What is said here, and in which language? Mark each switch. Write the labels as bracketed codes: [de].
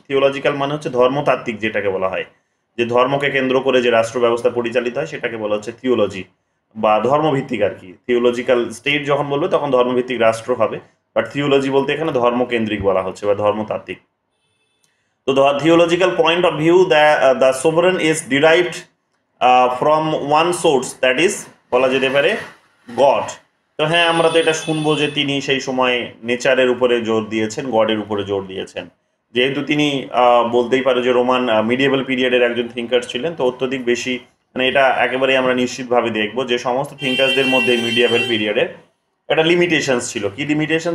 [bn] Theological মানে হচ্ছে ধর্মতাত্ত্বিক, যেটাকে বলা হয়, যে ধর্মকে কেন্দ্র করে যে রাষ্ট্র ব্যবস্থা পরিচালিত হয়, সেটাকে বলা হচ্ছে থিওলজি, বা ধর্মভিত্তিক আর কি। থিওলজিক্যাল স্টেট যখন বলবে তখন ধর্মভিত্তিক রাষ্ট্র হবে, বাট থিওলজি বলতে এখানে ধর্মকেন্দ্রিক বলা হচ্ছে বা ধর্মতাত্ত্বিক। [en] তো the theological point of view that the sovereign is derived from one source, that is [bn] বলা যেতে পারে [en] God. [bn] তো হ্যাঁ, আমরা তো এটা শুনবো যে তিনি সেই সময় নেচারের উপরে জোর দিয়েছেন, গডের উপরে জোর দিয়েছেন। যেহেতু তিনি বলতেই পারো যে রোমান মিডিয়েবল পিরিয়ডের একজন থিঙ্কার ছিলেন, তো অত্যধিক বেশি, মানে এটা একেবারেই আমরা নিশ্চিতভাবে দেখবো যে সমস্ত থিঙ্কার্সদের মধ্যে মিডিয়েবল পিরিয়ডের একটা লিমিটেশনস ছিল। কি লিমিটেশন?